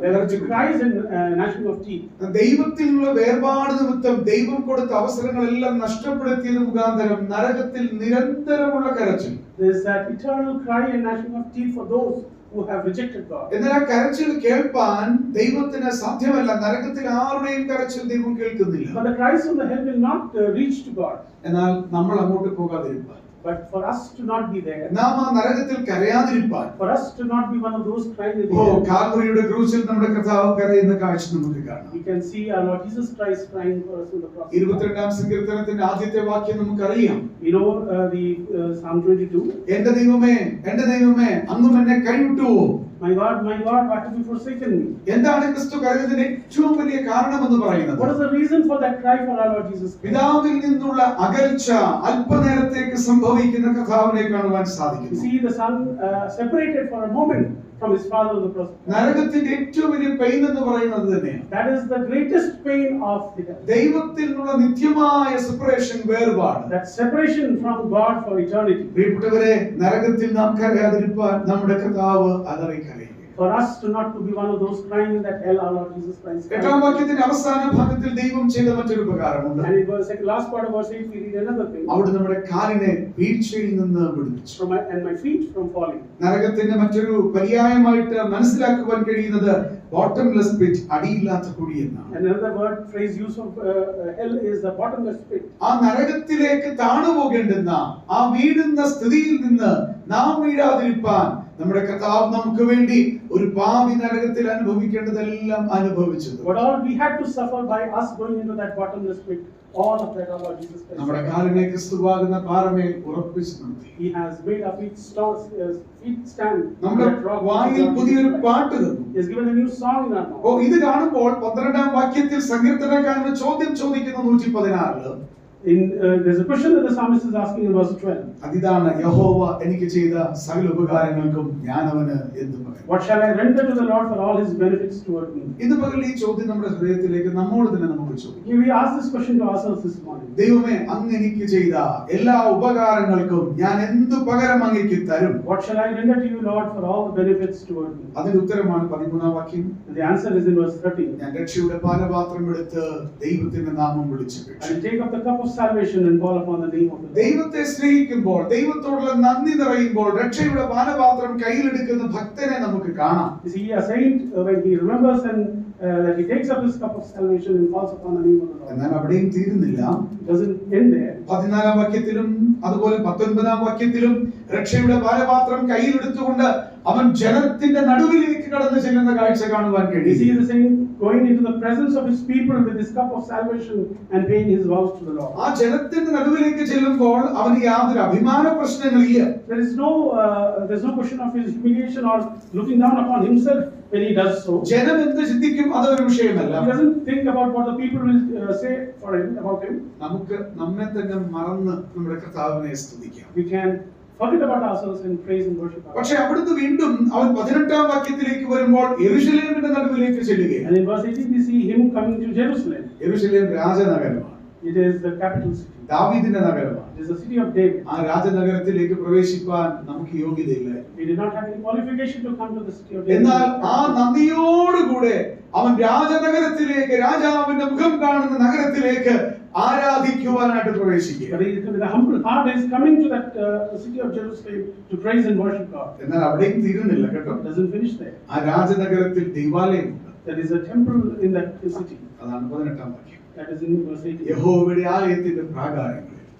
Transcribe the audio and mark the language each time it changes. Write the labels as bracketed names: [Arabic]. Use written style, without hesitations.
[English] there would be cries and gnashing of teeth. [Malayalam] ദൈവത്തിൽ നിന്നുള്ള വേർപാട് നിമിത്തം ദൈവം കൊടുത്ത അവസരങ്ങളെല്ലാം നഷ്ടപ്പെടുത്തിയത് മുഖാന്തരം നരകത്തിൽ നിരന്തരമുള്ള കരച്ചിൽ. [English] There is that eternal cry and gnashing of teeth for those who have rejected God. [Malayalam] എന്നാൽ ആ കരച്ചിൽ കേൾപ്പാൻ ദൈവത്തിന് സാധ്യമല്ല. നരകത്തിൽ ആരുടെയും കരച്ചിൽ ദൈവം കേൾക്കുന്നില്ല. [English] But the cries from the hell will not reach to God. [Malayalam] എന്നാൽ നമ്മൾ അങ്ങോട്ട് പോകാതിരിപ്പാൻ, [English] But for us to not be there, [Malayalam] നാം ആ നരകത്തിൽ കരയാതിരിപ്പാൻ, [English] for us to not be one of those crying in the oh hell, [Malayalam] കാൽവരിയുടെ ക്രൂശിൽ നമ്മുടെ കർത്താവ് കരയുന്ന കാഴ്ച നമുക്ക് കാണാം. [English] we can see our Lord Jesus Christ crying for us on the cross. [Malayalam] 22-ാം സങ്കീർത്തനത്തിന്റെ ആദ്യത്തെ വാക്യം നമുക്കറിയാം. [English] We know the Psalm 22. [Malayalam] എന്റെ ദൈവമേ, എന്റെ ദൈവമേ, അങ്ങും എന്നെ കൈവിട്ടുവോ? [English] My God, why have you forsaken me? [Malayalam] എന്താണ് ക്രിസ്തു കരയുന്നതിന് ഏറ്റവും വലിയ കാരണമെന്ന് പറയുന്നത്? [English] What is the reason for that cry for our Lord Jesus Christ? [Malayalam] പിതാവിൽ നിന്നുള്ള അകൽച്ച അല്പനേരത്തേക്ക് സംഭവിക്കുന്ന കർത്താവിനെ കാണുവാൻ [English] You [Malayalam] സാധിക്കുന്നു. [English] see the Son separated for a moment from His Father on the cross. [Malayalam] നരകത്തിന്റെ ഏറ്റവും വലിയ പെയിൻ എന്ന് പറയുന്നത് തന്നെയാണ്. [English] That is the greatest pain of the hell. [Malayalam] ദൈവത്തിൽ നിന്നുള്ള നിത്യമായ സെപ്പറേഷൻ, വേർപാട്. [English] That separation from God for eternity. [Malayalam] പ്രിയപ്പെട്ടവരെ, നരകത്തിൽ നാം കരയാതിരിപ്പാൻ നമ്മുടെ കർത്താവ് അലറി കരയുകയാണ്. [English] For us to not to be one of those crying in that hell, our Lord Jesus Christ. [Malayalam] എട്ടാം വാക്യത്തിന്റെ അവസാന ഭാഗത്തിൽ ദൈവം ചെയ്ത മറ്റൊരു ഉപകാരമുണ്ട്. [English] And it was like last part of verse 8 we read another thing. [Malayalam] അവിടെ നമ്മുടെ കാലിനെ വീഴ്ചയിൽ നിന്ന് വിടുവിച്ചു. [English] And my feet from falling. [Malayalam] നരകത്തിന്റെ മറ്റൊരു പര്യായമായിട്ട് മനസ്സിലാക്കുവാൻ കഴിയുന്നത് ബോട്ടംലെസ് പിറ്റ്, അടിയില്ലാത്ത കുഴി എന്നാണ്. [English] Another word phrase used of hell is the bottomless pit. [Malayalam] ആ നരകത്തിലേക്ക് താണുപോകേണ്ടുന്ന ആ വീഴുന്ന സ്ഥിതിയിൽ നിന്ന് നാം വീഴാതിരിപ്പാൻ നമ്മുടെ കർത്താവ് നമുക്ക് വേണ്ടി ഒരു പാപി നരകത്തിൽ അനുഭവിക്കേണ്ടതെല്ലാം അനുഭവിച്ചത്. [English] What all we had to suffer by us going into that bottomless pit, all of that our Lord Jesus Christ. [Malayalam] നമ്മുടെ കാലിനെ ക്രിസ്തുവാകുന്ന പാറമേൽ ഉറപ്പിച്ചു നിർത്തി. [English] He has made our feet stand. [Malayalam] നമ്മുടെ വായിൽ പുതിയൊരു പാട്ട് തന്നു. [English] He has given a new song in our mouth. [Malayalam] ഓ, ഇത് കാണുമ്പോൾ 12ാം വാക്യത്തിൽ സങ്കീർത്തനക്കാരൻ ചോദ്യം ചോദിക്കുന്നു 116. [English] There's a question that the psalmist is asking in verse 12. [Malayalam] അതിതാണ് യഹോവ എനിക്ക് ചെയ്ത സകല ഉപകാരങ്ങൾക്കും ഞാൻ അവന് എന്തു പറയും? [English] What shall I render to the Lord for all his benefits toward me? [Malayalam] ഇത് പകൽ ഈ ചോദ്യം നമ്മുടെ ഹൃദയത്തിലേക്ക് നമ്മോട് തന്നെ നമുക്ക് ചോദിക്കാം. [English] We ask this question to ourselves this morning. [Malayalam] ദൈവമേ, അങ്ങ് എനിക്ക് ചെയ്ത എല്ലാ ഉപകാരങ്ങൾക്കും ഞാൻ എന്തു പകരം അങ്ങേക്ക് തരും? [English] What shall I render to you, Lord, for all the benefits toward me? [Malayalam] അതിന്റെ ഉത്തരമാണ് 13ാം വാക്യം. [English] And the answer is in verse 13. [Malayalam] ഞാൻ രക്ഷയുടെ പാനപാത്രം എടുത്ത് ദൈവത്തിന്റെ നാമം വിളിച്ചു. [English] I will take up the cup of salvation and call upon the name of the Lord. [Malayalam] ദൈവത്തെ സ്നേഹിക്കുമ്പോൾ, ദൈവത്തോടുള്ള നന്ദി നിറയുമ്പോൾ രക്ഷയുടെ പാനപാത്രം കയ്യിലെടുക്കുന്ന ഭക്തനെ നമുക്ക് കാണാം. [English] You see, a saint when he remembers and that he takes up his cup of salvation and calls upon the name of the Lord. [Malayalam] എന്നാൽ അവിടെയും തീരുന്നില്ല. [English] It doesn't end there. [Malayalam] 14ാം വാക്യത്തിലും അതുപോലെ 19ാം വാക്യത്തിലും രക്ഷയുടെ പാനപാത്രം കയ്യിലെടുത്തുകൊണ്ട് അവൻ ജനത്തിന്റെ നടുവിലേക്ക് കടന്നു ചെല്ലുന്ന കാഴ്ച കാണുവാൻ [English] You see [Malayalam] കഴിയും. [English] the saint going into the presence of his people with his cup of salvation and paying his vows to the Lord. [Malayalam] ആ ജനത്തിന്റെ നടുവിലേക്ക് ചെല്ലുമ്പോൾ അവന് യാതൊരു അഭിമാന പ്രശ്നങ്ങളില്ല. [English] There's no question of his humiliation or looking down upon himself when he does so. [Malayalam] ജനം എന്ത് ചിന്തിക്കും അതൊരു വിഷയമല്ല. [English] He doesn't think about what the people will say for him about him. [Malayalam] നമുക്ക് നമ്മെ തന്നെ മറന്ന് നമ്മുടെ കർത്താവിനെ സ്തുതിക്കാം. [English] We can forget about ourselves and praise and worship God. [Malayalam] പക്ഷേ അവിടുന്ന് വീണ്ടും അവൻ 18ാം വാക്യത്തിലേക്ക് വരുമ്പോൾ യെരൂശലേമിന്റെ നടുവിലേക്ക് ചെല്ലുകയാണ്. [English] And in verse 18 we see him coming to Jerusalem. [Malayalam] യെരൂശലേം രാജനഗരമാണ്. [English] It is the capital city. [Malayalam] ദാവീദിന്റെ നഗരമാണ്. [English] It is the city of David. [Malayalam] ആ രാജനഗരത്തിലേക്ക് പ്രവേശിപ്പാൻ നമുക്ക് യോഗ്യതയില്ല. [English] We did not have any qualification to come to the city of David. [Malayalam] എന്നാൽ ആ നന്ദിയോടുകൂടെ അവൻ രാജനഗരത്തിലേക്ക്, രാജാവിന്റെ മുഖം കാണുന്ന നഗരത്തിലേക്ക് ആരാധിക്കുവാനായിട്ട് പ്രവേശിക്കുക. [English] But with a humble heart is coming to that city of Jerusalem to praise and worship God. [Malayalam] എന്നാൽ അവിടെയും തീരുന്നില്ല കേട്ടോ. [English] It doesn't finish there. [Malayalam] ആ രാജനഗരത്തിൽ ദൈവാലയമുണ്ട്. [English] There is a temple in that city. [Malayalam] അതാണ് 18ാം വാക്യം. [English] That is in verse 18. [Malayalam] യഹോവയുടെ ആലയത്തിന്റെ പ്രാകാരങ്ങളിൽ,